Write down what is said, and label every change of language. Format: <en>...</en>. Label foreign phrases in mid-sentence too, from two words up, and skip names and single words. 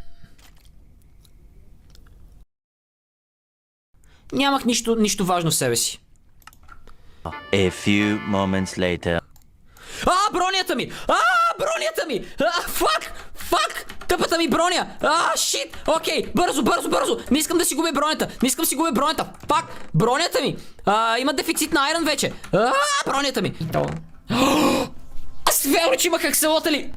<bg>Нямах нищо важно в себе си.</bg> <en>A few moments later.</en> <bg>Бронята ми! Фак! Тъпата ми броня! Шит! Окей, бързо! Не искам да си губя бронята! Фак! Бронята ми! Има дефицит на айрон вече! Бронята ми! Аз верно, че имах акселотели!</bg>